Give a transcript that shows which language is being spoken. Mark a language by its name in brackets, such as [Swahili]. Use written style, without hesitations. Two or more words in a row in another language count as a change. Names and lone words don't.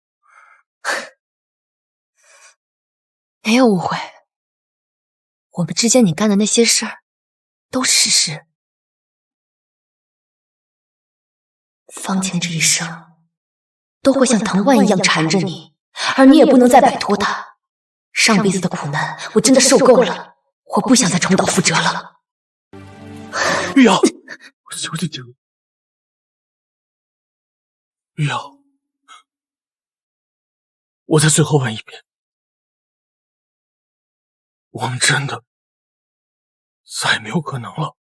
[Chinese] 沒有誤會，我們之間你幹的那些事兒都是事實。方晴這一生都會像藤蔓一樣纏着你，而你也不能再擺脫它。上輩子的苦難我真的受夠了，我不想再重蹈覆轍了。玉瑤，我求求你了，玉瑤，我再最後問一遍，我們真的再也沒有可能了。